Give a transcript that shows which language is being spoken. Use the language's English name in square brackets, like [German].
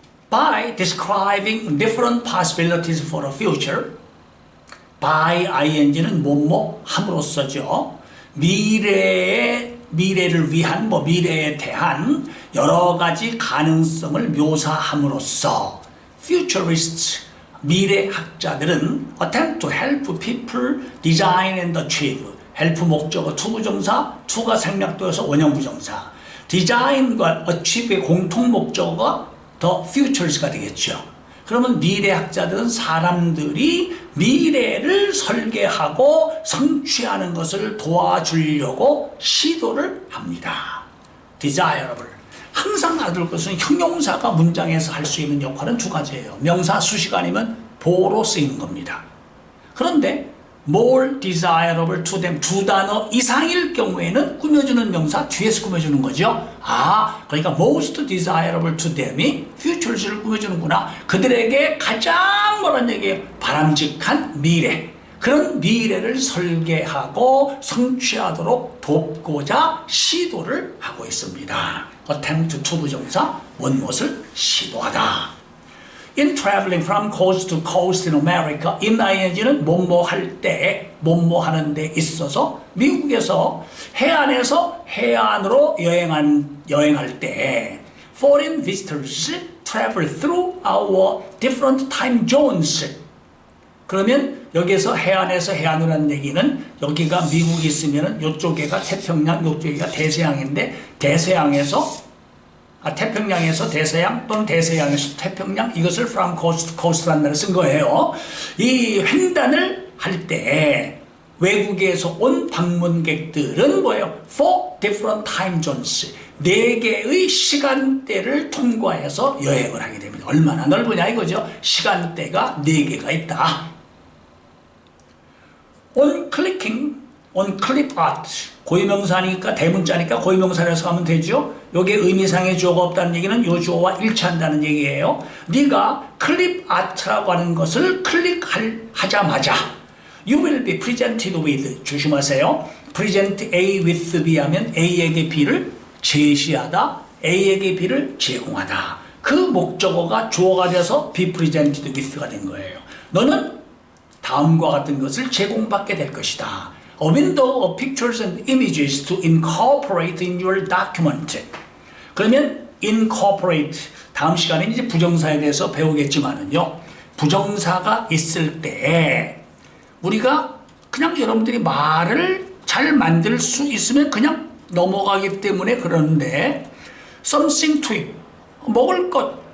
[English] By describing different possibilities for the future, by ing는 [Korean] 뭐뭐 함으로써죠. 미래를 위한 미래에 대한 여러 가지 가능성을 묘사함으로써 futurists 미래학자들은 [English] attempt to help people design and achieve [Korean] help 목적어 투부정사, to가 생략되어서 원형부정사 design과 achieve의 공통 목적어가 the futures가 되겠죠. 그러면 미래학자들은 사람들이 미래를 설계하고 성취하는 것을 도와주려고 시도를 합니다. [English] desirable. [Korean] 항상 알을 것은 형용사가 문장에서 할 수 있는 역할은 두 가지예요. 명사 수식 아니면 보로 쓰이는 겁니다. 그런데 [English] more desirable to them [Korean] 두 단어 이상일 경우에는 꾸며주는 명사 뒤에서 꾸며주는 거죠. 그러니까 [English] most desirable to them [Korean] 이 futures를 꾸며주는구나. 그들에게 가장 뭐란 얘기예요? 바람직한 미래. 그런 미래를 설계하고 성취하도록 돕고자 시도를 하고 있습니다. attempt to 부정사 원못을 시도하다. [English] In traveling from coast to coast in America, in ing는 뭐뭐 할 때, 뭐뭐 하는 데 있어서 [Korean] 미국에서 해안에서 해안으로 여행할 때 [English] foreign visitors travel through our different time zones. [Korean] 그러면 여기서 해안에서 해안으로 하는 얘기는 여기가 미국이 있으면 이쪽에가 태평양, 이쪽에가 대서양인데 태평양에서 대서양 또는 대서양에서 태평양 이것을 from coast to coast라는 말을 쓴 거예요. 이 횡단을 할 때 외국에서 온 방문객들은 뭐예요? [English] For different time zones [Korean] 4개의 시간대를 통과해서 여행을 하게 됩니다. 얼마나 넓으냐 이거죠. 시간대가 4개가 있다. [English] On clicking, on clip art [Korean] 고유명사니까 대문자니까 고유명사라서 가면 되죠. 요게 의미상의 주어가 없다는 얘기는 요 주어와 일치한다는 얘기예요. 네가 클립 아트라고 하는 것을 클릭하자마자 [English] You will be presented with [Korean] 조심하세요. present A with B 하면 A에게 B를 제시하다 A에게 B를 제공하다. 그 목적어가 주어가 돼서 be presented with가 된 거예요. 너는 다음과 같은 것을 제공받게 될 것이다. [English] A window of pictures and images to incorporate in your document. [Korean] 그러면 incorporate 다음 시간에 이제 부정사에 대해서 배우겠지만은요. 부정사가 있을 때 우리가 그냥 여러분들이 말을 잘 만들 수 있으면 그냥 넘어가기 때문에 그러는데 [English] something to eat [Korean] 먹을 것.